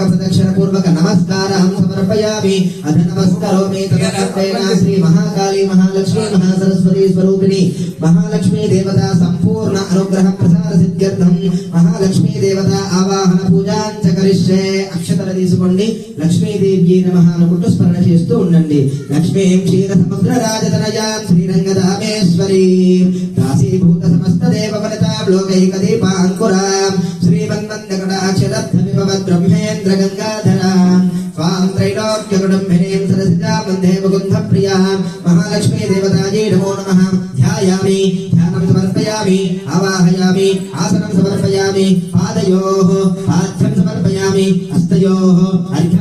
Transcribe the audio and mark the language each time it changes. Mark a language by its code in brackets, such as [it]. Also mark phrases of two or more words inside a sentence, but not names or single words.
[sa] ప్రదక్షిణ పూర్వక నమస్కారం సమర్పయామి అధ నమస్కరోమి తదనంతేన శ్రీ మహాకాళీ మహాలక్ష్మీ మహాసరస్వతి స్వరూపిణి మహాలక్ష్మీ దేవత సంపూర్ణ అనుగ్రహ ప్రసాద సిద్ధ్యర్థం మహాలక్ష్మీ దేవత ఆవాహన పూజాం చ కరిష్యే [te] అక్షతలు తీసుకోండి [sa] లక్ష్మీదేవి నమః [te] అనుకుంటూ స్మరణ చేస్తూ ఉండండి [sa] లక్ష్మీం క్షీర సముద్ర రాజతనయాం శ్రీరంగధామేశ్వరీ దాసీభూత సమస్త దేవ ఫలితాం లోకైక దీపాంకురాం శ్రీమన్మందకటాక్షరద్ధ బ్రహ్మేంద్ర గంగాధరాం स्वां त्रैलोक्यकुटुम्बिनीं सरसिजां वन्दे मुकुन्दप्रियां महालक्ष्मी देवतायै नमो नमः ध्यायामि ध्यानं समर्पयामि आवाहयामि आसनं समर्पयामि पादयोः पाद्यं समर्पयामि हस्तयोः अर्घ्यं